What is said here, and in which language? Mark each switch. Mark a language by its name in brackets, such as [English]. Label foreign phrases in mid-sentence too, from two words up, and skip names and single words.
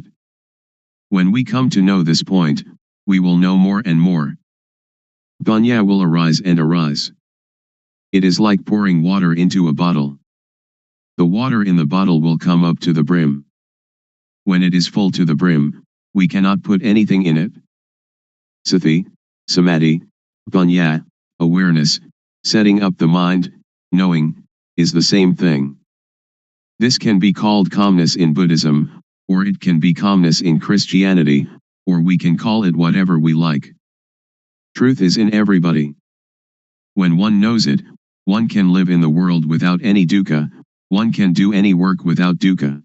[English] When we come to know this point, we will know more and more. Panya will arise and arise. It is like pouring water into a bottle. The water in the bottle will come up to the brim. When it is full to the brim, we cannot put anything in it. [Pali] Sati, samadhi, panya, [English] awareness, setting up the mind, knowing, is the same thing. This can be called calmness in Buddhism, or it can be calmness in Christianity, or we can call it whatever we like. Truth is in everybody. When one knows it, one can live in the world without any dukkha, one can do any work without dukkha.